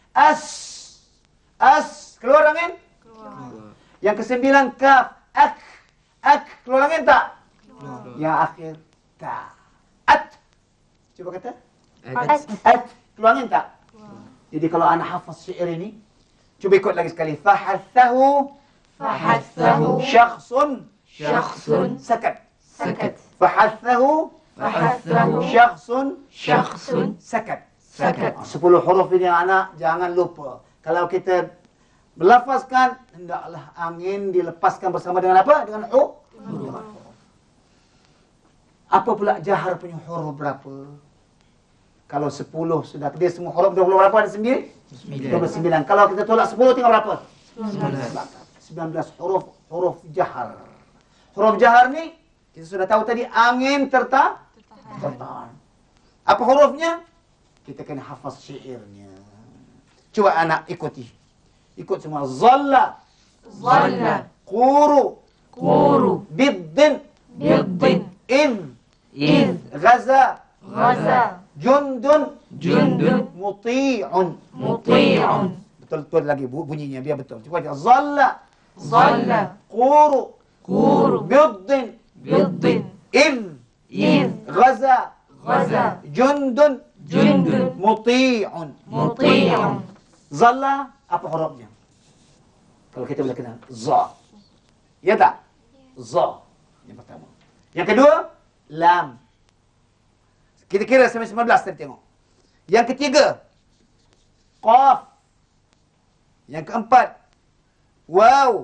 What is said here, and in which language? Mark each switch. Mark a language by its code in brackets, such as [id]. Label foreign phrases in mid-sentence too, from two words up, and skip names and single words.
[ms] As. Keluar angin? Keluar. Yang ke-9 kaf. Ak. Keluar angin tak? Keluar. Yang akhir ta. At. Cuba kata. At. At. Keluar angin tak? Jadi kalau anak hafaz syair ini, cuba ikut lagi sekali. Fahathahu. Fahathahu. Syakhsun. Syakhsun. Sakat. Sakat. Fahathahu. Fahathahu. Syakhsun. Syakhsun. Sakat. Sakat. 10 huruf ini anak, jangan lupa. Kalau kita melafazkan, hendaklah angin dilepaskan bersama dengan apa? Dengan huruf. Apa pula jahar punya huruf berapa? Kalau 10 sudah, dia semua huruf 20 berapa ada 9? 29. Kalau kita tolak 10 tinggal berapa? 19 huruf jahar. Huruf jahar ni kita sudah tahu tadi angin tertahan. Apa hurufnya? Kita kena hafaz syairnya. Cuba anak ikuti. Ikut semua. Zalla. Zalla. Quru. Quru. Biddin. Biddin. Id. Ghaza. Ghaza. Jundun. Jundun. Muti'un. Muti'un. Betul-betul lagi bunyinya biar betul. Cuba aja. Zalla. Zalla. Quru. Quru. Biddin. Biddin. Id. Ghaza. Ghaza. Jundun. Jundun. Muti'un. Muti'un. Zalla, apa hurufnya? Kalau kita boleh kenal. Za. Ya tak? Za. Yang pertama. Yang kedua, lam. Kita kira sampai 19 tadi tengok. Yang ketiga, qaf. Yang keempat, waw.